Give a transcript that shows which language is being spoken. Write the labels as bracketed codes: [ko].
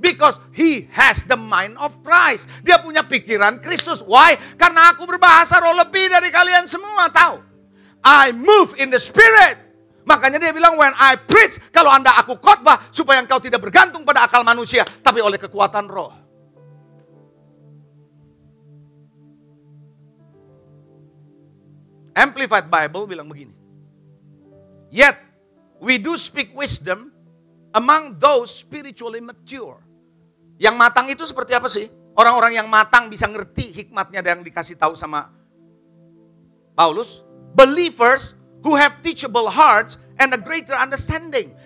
[en] Because he has the mind of Christ. [id] Dia punya pikiran Kristus. [en] Why? [id] Karena aku berbahasa roh lebih dari kalian semua. Tahu? [en] I move in the spirit. [id] Makanya dia bilang [en] when I preach. [id] Kalau aku khotbah supaya engkau tidak bergantung pada akal manusia. Tapi oleh kekuatan roh. Amplified Bible bilang begini. [en] Yet we do speak wisdom among those spiritually mature. [id] Yang matang itu seperti apa sih? Orang-orang yang matang bisa ngerti hikmatnya yang dikasih tahu sama Paulus. [en] Believers who have teachable hearts and a greater understanding.